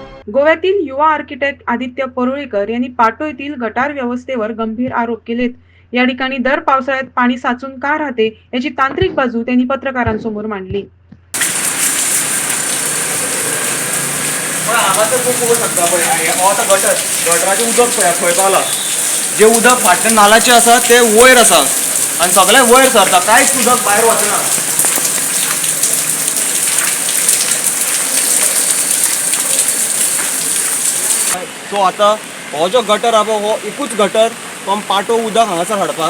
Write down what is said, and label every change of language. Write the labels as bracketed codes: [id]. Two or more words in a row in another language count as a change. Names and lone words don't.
[mr] गोव्यातील युवा आर्किटेक्ट आदित्य परुळेकर यांनी पाटो येथील गटार व्यवस्थेवर गंभीर आरोप केलेत. या ठिकाणी दर पावसाळ्यात पाणी साचून का राहते याची तांत्रिक बाजू त्यांनी पत्रकारांसमोर मांडली. [kok] हांगा तर खूब पळोवंक शकता पळय हो आतां गटराचें उदक पळय खंय पावलां. जें उदक फाटल्या नालाचें आसा तें वयर आसा आनी सगळें वयर सरता, कांयच उदक भायर वचना. सो आतां हो जो गटर आहा पळय हो एकूच गटर फ्रॉम पाटो उदक हांगासर हाडपाक.